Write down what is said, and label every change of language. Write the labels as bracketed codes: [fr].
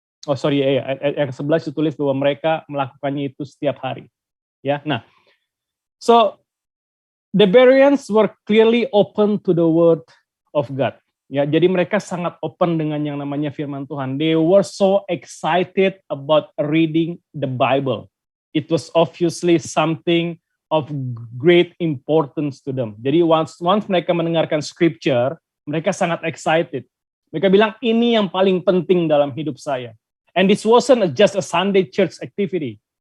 [id] Ayat yang 11 ditulis bahwa mereka melakukannya itu setiap hari. [en] Ya, nah, so the Bereans were clearly open to the word of God. [id] Ya, jadi mereka sangat open dengan yang namanya firman Tuhan. [en] They were so excited about reading the Bible. It was obviously something of great importance to them. [id] Jadi once mereka mendengarkan scripture, mereka sangat excited. Mereka bilang ini yang paling penting dalam hidup saya. [en] And this wasn't just a Sunday church activity.